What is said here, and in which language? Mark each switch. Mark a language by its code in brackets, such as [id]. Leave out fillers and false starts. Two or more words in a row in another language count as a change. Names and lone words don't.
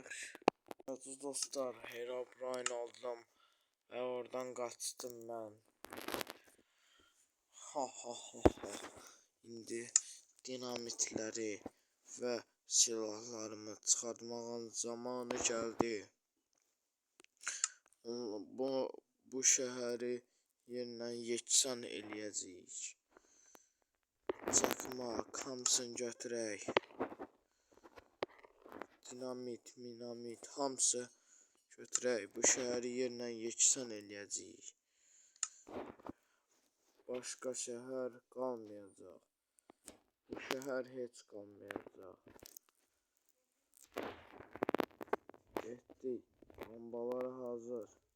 [tr] Aziz dostlar, Herobrine aldım ve oradan kaçtım ben. İndi dinamitleri ve silahlarımı çıkartmağın zamanı geldi. [az] Bu şehri yerindən yeksan eləyəcəyik. Çakmaq, hamısını götürək. Dinamit, hamısı götürək. Bu şehri yerindən yeksan eləyəcəyik. [tr] Başka şehir kalmayacak. Bu şehir hiç kalmayacak. [az] Getdik. [tr] Bombaları hazır.